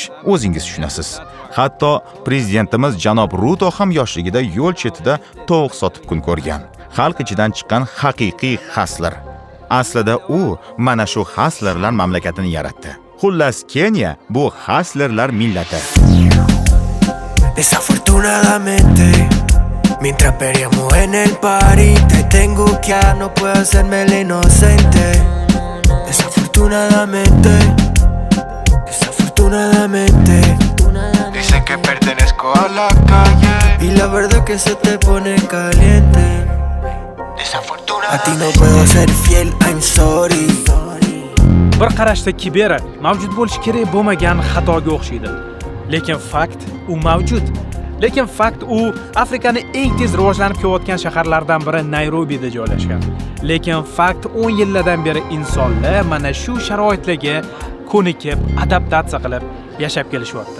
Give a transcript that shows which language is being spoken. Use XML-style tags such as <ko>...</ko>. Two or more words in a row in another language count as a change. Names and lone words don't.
<uz>O'zingiz tushunasiz. Hatto prezidentimiz janob Ruto ham yoshligida yo'l chetida tovuq sotib kun ko'rgan. Xalq ichidan chiqqan haqiqiy Hasler. Aslida u mana shu Haslerlar mamlakatini yaratdi. Xullas, Keniya bu Haslerlar millati.</uz> <es>Desafortunadamente, mientras peleamos en el party, te tengo que no puedo hacerme el inocente. Desafortunadamente, dicen que pertenezco a la calle y la verdad que se te pone caliente. Desafortunadamente, a ti no puedo ser fiel,</es> <en>I'm sorry.</en> <uz>Bir qarashda kibera mavjud bo'lishi kerak bo'lmagan xatoga o'xshaydi. Lekin fakt u mavjud. Lekin fakt u Afrikaning eng tez rivojlanib kelayotgan shaharlaridan biri Nayrobida joylashgan. Lekin fakt 10 yillardan beri insonlar mana shu sharoitlarga ko'nikib, adaptatsiya qilib yashab kelishyapti.</uz>